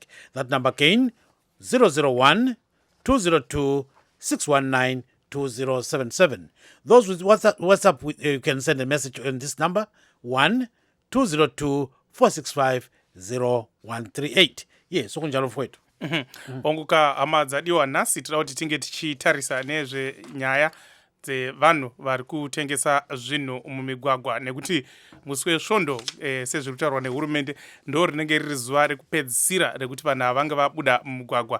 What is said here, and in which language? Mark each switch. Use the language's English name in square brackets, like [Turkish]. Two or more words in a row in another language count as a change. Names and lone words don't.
[English] That number again 001-202-619-2077. Those with WhatsApp you can send a message on this number 1-202-465-0138. [North Ndebele] Yes, sokunjalo mfowethu. [Shona] Onguka hama dzadiwa nhasi tinoda kuti tinge tichitarisa nezve nyaya dzevanhu vari kutengesa zvinhu mumigwagwa nekuti musi wesvondo sezviri kutaurwa nehurumende ndo rinenge riri zuva rekupedzisira rekuti vanhu ava vange vabuda mumugwagwa.